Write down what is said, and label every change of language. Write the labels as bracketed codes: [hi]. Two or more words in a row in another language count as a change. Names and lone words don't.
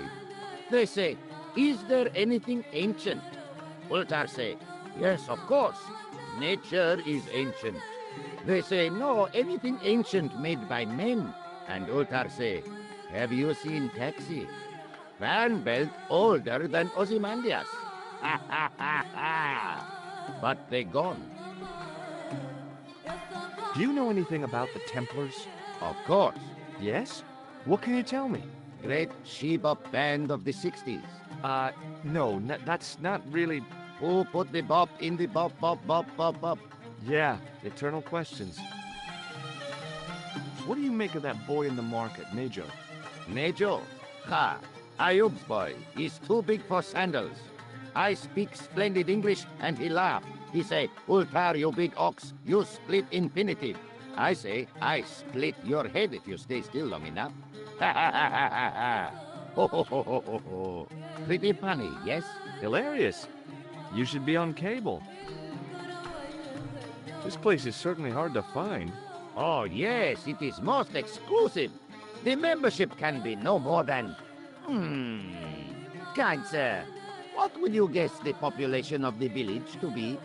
[en] They say, is there anything ancient? Ultar say, yes, of course. Nature is ancient. They say, no, anything ancient made by men. And Ultar say, have you seen Taxi? Van Belt older than Ozymandias. Ha ha ha ha. But they gone. Do you know anything about the Templars? Of course. Yes? What can you tell me? Great Sheba band of the 60s. No, that's not really... Who put the bop in the bop, bop, bop, bop, bop? Yeah, eternal questions. What do you make of that boy in the market, Nejo? Nejo? Ha! Ayub's boy. He's too big for sandals. I speak splendid English, and he laugh. He say, Ultar, you big ox, you split infinitive. I say, I split your head if you stay still long enough. Ha ha ha ha ha ha. Ho ho ho ho ho ho. Pretty funny, yes? Hilarious. You should be on cable. This place is certainly hard to find. Oh, yes, it is most exclusive. The membership can be no more than... Kind sir, what would you guess the population of the village to be?